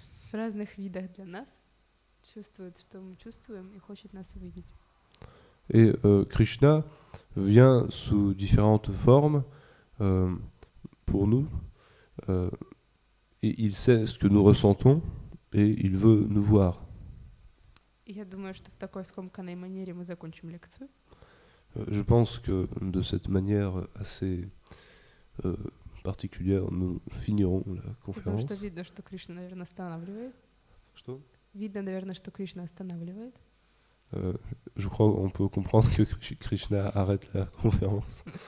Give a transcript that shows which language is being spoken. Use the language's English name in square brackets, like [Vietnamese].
[Russian] В разных видах для нас чувствует, что мы чувствуем, и хочет нас увидеть. [French] Et Krishna vient sous différentes formes pour nous. Et il sait ce que nous ressentons et il veut nous voir. [Russian] Я думаю, что в такой скомканной манере мы закончим лекцию. [French] Je pense que de cette manière assez particulière, nous finirons la conférence. [Russian] Потому что видно, что Кришна, наверное, останавливает. Что? Видно, наверное, что Кришна останавливает. [French] Je crois qu'on peut comprendre que Krishna arrête la conférence.